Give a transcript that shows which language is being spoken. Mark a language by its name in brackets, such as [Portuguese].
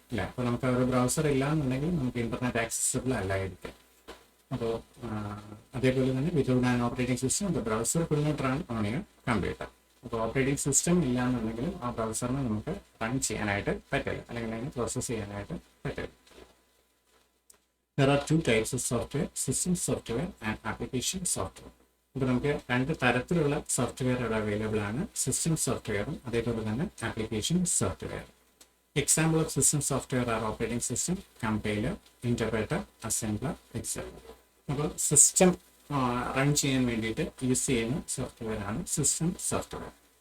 [Malayalam] അല്ല, അപ്പോൾ നമുക്ക് ഒരു ബ്രൗസർ ഇല്ല എന്നുണ്ടെങ്കിൽ നമുക്ക് ഇന്റർനെറ്റ് ആക്സസിബിൾ അല്ലായിരിക്കും. അപ്പോൾ അതേപോലെ തന്നെ [English] Without an operating system the browser could not run on your computer. [Malayalam] അപ്പോൾ ഓപ്പറേറ്റിംഗ് സിസ്റ്റം ഇല്ല എന്നുണ്ടെങ്കിലും ആ ബ്രൗസറിനെ നമുക്ക് റൺ ചെയ്യാനായിട്ട് പറ്റില്ല, അല്ലെങ്കിൽ അതിന് പ്രോസസ്സ് ചെയ്യാനായിട്ട് പറ്റില്ല. [English] There are two types of software, system software and application software. [Malayalam] ഇപ്പോൾ നമുക്ക് രണ്ട് തരത്തിലുള്ള സോഫ്റ്റ്വെയർ ഇവിടെ അവൈലബിൾ ആണ്, സിസ്റ്റം സോഫ്റ്റ്വെയറും അതേപോലെ തന്നെ application software. [English] Example of system software are operating system, compiler, interpreter, assembler, etcetera. [Malayalam] അപ്പോൾ സിസ്റ്റം റൺ ചെയ്യാൻ വേണ്ടിയിട്ട് യൂസ് ചെയ്യുന്ന സോഫ്റ്റ്വെയറാണ് സിസ്റ്റം സോഫ്റ്റ്വെയർ.